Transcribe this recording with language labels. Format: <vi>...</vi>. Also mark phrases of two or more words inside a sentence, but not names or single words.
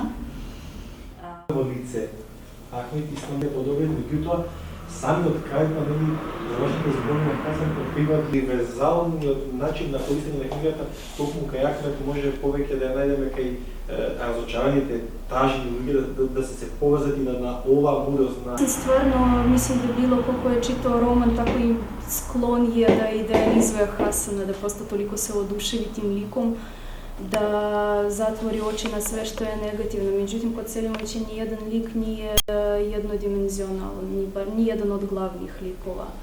<mk>Во лице Ахмед Ислам е подобен, меѓутоа самиот крај на нели завршните зборови на Хасан откриваат универзалниот начин на корисење на книгата, токму кај Ахмед може повеќе да ја најдеме кај разочараните тажни луѓе да се поврзат и на оваа мудрост на...</mk> <sr>Stvarno mislim da bilo ko je čitao roman tako i sklon je da idealizuje Hasana, da prosto toliko se oduševi tim likom da zatvori oči na sve što je negativno. Međutim, kod Selimovića nijedan lik nije jednodimenzionalan, bar nijedan od glavnih likova.</sr>